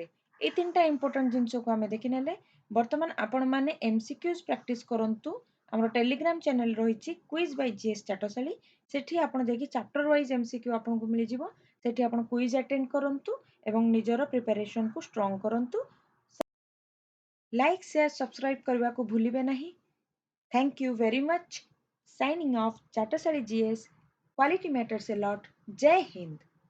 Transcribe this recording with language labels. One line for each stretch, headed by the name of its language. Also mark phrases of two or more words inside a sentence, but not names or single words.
Odia: ଏଇ 3ଟା ଇମ୍ପୋର୍ଟାଣ୍ଟ ଜିନିଷକୁ ଆମେ ଦେଖିନେଲେ। ବର୍ତ୍ତମାନ ଆପଣମାନେ
English: MCQs practice
Odia: କରନ୍ତୁ। ଆମର ଟେଲିଗ୍ରାମ ଚ୍ୟାନେଲ ରହିଛି କୁଇଜ ବାଇ ଜିଏସ୍ ଚାଟଶାଳୀ, ସେଠି ଆପଣ ଯାଇକି
English: chapter wise
Odia: ଏମସିକ୍ୟୁ ଆପଣଙ୍କୁ ମିଳିଯିବ। ସେଠି ଆପଣ
English: quiz attend
Odia: କରନ୍ତୁ ଏବଂ ନିଜର ପ୍ରିପାରେସନକୁ ଷ୍ଟ୍ରଙ୍ଗ କରନ୍ତୁ। ଲାଇକ୍, ସେୟାର, ସବସ୍କ୍ରାଇବ କରିବାକୁ ଭୁଲିବେ ନାହିଁ।
English: Thank you very much. Signing off, Chatasari GS. Quality matters a lot.
Hindi: जय हिंद.